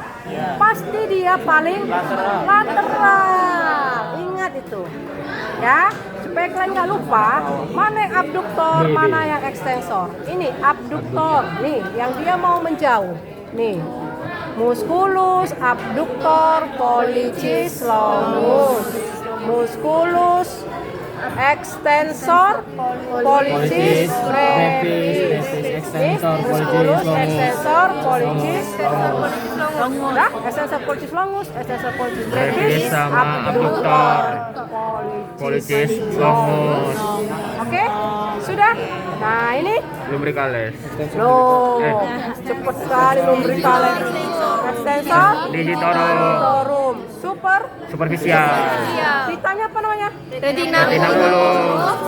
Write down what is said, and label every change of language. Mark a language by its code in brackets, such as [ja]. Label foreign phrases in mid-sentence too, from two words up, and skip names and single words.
[id] Pasti dia paling lateral. Ingat itu. Ya, supaya kalian nggak lupa, mana yang abduktor, mana yang ekstensor. Ini abduktor, nih, yang dia mau menjauh. [la] Nih, musculus abductor pollicis longus. Musculus extensor pollicis brevis. Musculus extensor pollicis longus. Extensor pollicis longus, extensor pollicis brevis [id] sama abductor [la] pollicis longus. [id] Oke, sudah. Nah ini Lumbricalis. Cepet sekali lumbricalis. [la] Extensor digitorum superficial. [id] Ditanya apa namanya? Retinaculum.